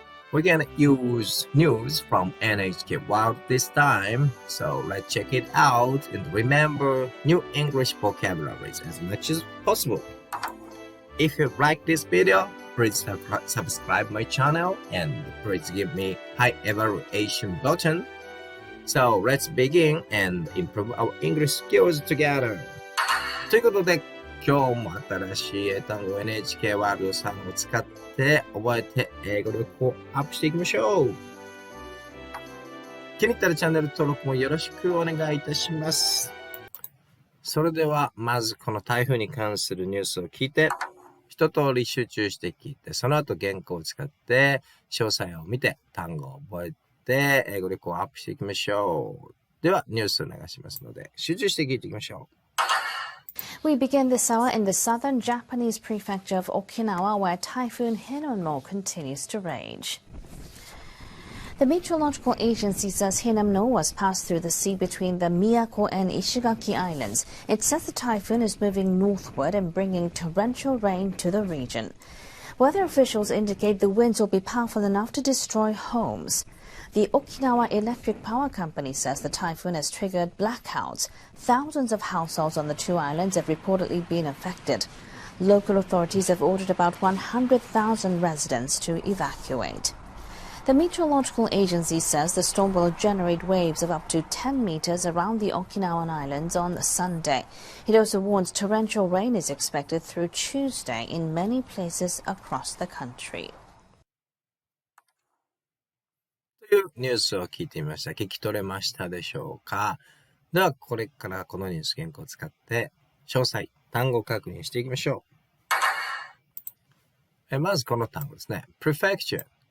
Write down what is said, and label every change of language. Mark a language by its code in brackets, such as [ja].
[en] We're gonna use news from NHK World this time, so let's check it out and remember new English vocabularies as much as possible. If you like this video, please subscribe my channel and please give me high evaluation button. So let's begin and improve our English skills together. [ja] ということで、今日も新しい英単語 NHK ワールドさんを使って覚えて英語力をアップしていきましょう。気に入ったらチャンネル登録もよろしくお願いいたします。それでは、まずこの台風に関するニュースを聞いて、一通り集中して聞いて、その後原稿を使って詳細を見て単語を覚えて英語力をアップしていきましょう。ではニュースを流しますので集中して聞いていきましょう。 [en] We begin this hour in the southern Japanese prefecture of Okinawa, where Typhoon Hinamno continues to rage. The meteorological agency says Hinamno has passed through the sea between the Miyako and Ishigaki Islands. It says the typhoon is moving northward and bringing torrential rain to the region. Weather officials indicate the winds will be powerful enough to destroy homes. The Okinawa Electric Power Company says the typhoon has triggered blackouts. Thousands of households on the two islands have reportedly been affected. Local authorities have ordered about 100,000 residents to evacuate. The meteorological agency says the storm will generate waves of up to 10 meters around the Okinawan Islands on Sunday. It also warns torrential rain is expected through Tuesday in many places across the country. [ja] というニュースを聞いてみました。聞き取れましたでしょうか？では、これからこのニュース原稿を使って詳細、単語確認していきましょう。まずこの単語ですね。prefecture。